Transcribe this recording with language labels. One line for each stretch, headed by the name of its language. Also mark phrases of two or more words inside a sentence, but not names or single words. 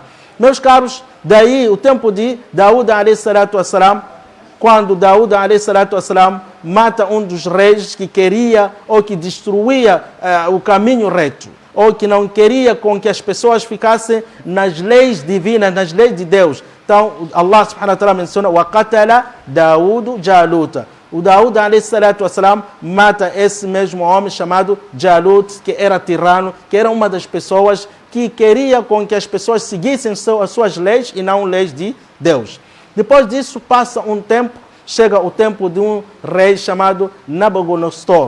Portuguese: Meus caros, daí o tempo de Daúd a.s., quando Daúd a.s. mata um dos reis que queria ou que destruía o caminho reto, ou que não queria com que as pessoas ficassem nas leis divinas, nas leis de Deus. Então,
Arabic: الله سبحانه وتعالى menciona وَقَتَلَ دَاوُدُ جَالُوتَ.
Portuguese: O Daúd a.s. mata esse mesmo homem chamado Jalut, que era tirano, que era uma das pessoas que queria com que as pessoas seguissem as suas leis e não leis de Deus. Depois disso, passa um tempo, chega o tempo de um rei chamado Nabucodonosor.